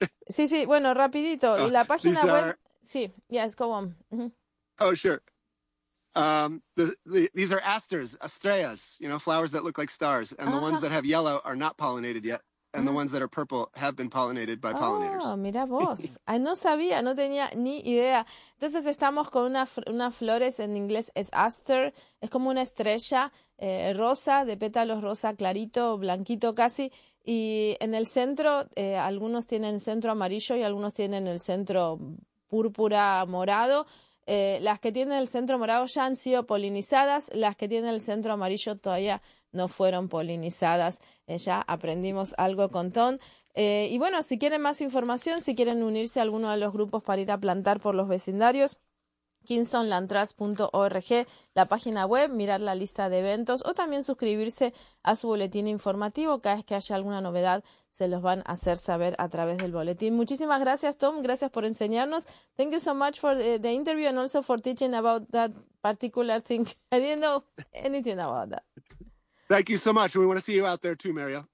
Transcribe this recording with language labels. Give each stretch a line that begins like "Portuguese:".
Spanish: Sí, sí. Bueno, rapidito. Oh, la página web. Sí.
English: Yes, go on. Mm-hmm. Oh, sure. These are asters, estrellas, you know, flowers that look like stars. And the ones that have yellow are not pollinated yet. And the ones that are purple have been pollinated by pollinators.
Spanish: Oh, mira vos. Ay, no sabía, no tenía ni idea. Entonces estamos con unas flores, en inglés es aster, es como una estrella rosa, de pétalos rosa, clarito, blanquito casi. Y en el centro, algunos tienen centro amarillo y algunos tienen el centro púrpura morado. Las que tienen el centro morado ya han sido polinizadas, las que tienen el centro amarillo todavía no fueron polinizadas. Ya aprendimos algo con Tom. Y bueno, si quieren más información, si quieren unirse a alguno de los grupos para ir a plantar por los vecindarios, KingstonLandTrust.org, la página web, mirar la lista de eventos o también suscribirse a su boletín informativo. Cada vez que haya alguna novedad, se los van a hacer saber a través del boletín. Muchísimas gracias, Tom. Gracias por enseñarnos.
English: Thank you so much for the interview and also for teaching about that particular thing. I didn't know anything about that. Thank you so much. We want to see you out there too, Mario.